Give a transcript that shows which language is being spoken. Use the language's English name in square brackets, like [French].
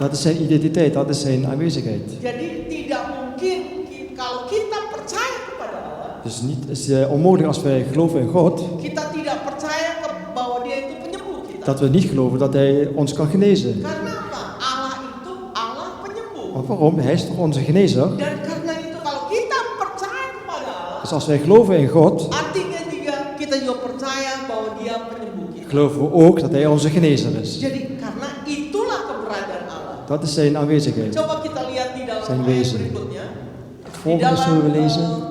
[Dutch] Dat is zijn identiteit, dat is zijn aanwezigheid. [Indonesian] Jadi tidak mungkin kalau kita percaya kepada Allah. [Dutch] Dus het is onmogelijk als wij geloven in God, [Indonesian] Kita tidak percaya bahwa Dia itu penyembuh kita. [Dutch] dat we niet geloven dat Hij ons kan genezen. [Indonesian] Karena apa? Allah itu Allah penyembuh. [Dutch] Want waarom? Hij is toch onze genezer? [Indonesian] Dan karena itu kalau kita percaya kepada Allah, [Dutch] Dus als wij geloven in God, [Indonesian] artinya juga kita juga percaya bahwa Dia penyembuh kita. [Dutch] geloven we ook dat Hij onze genezer is. [Indonesian] Jadi karena itulah keberadaan Allah. [Dutch] Dat is zijn aanwezigheid. [Indonesian] Coba kita lihat di dalam [Dutch] Zijn [Indonesian] ayat [Dutch] wezen. [Indonesian] berikutnya. [Dutch] Het volgende zullen we lezen.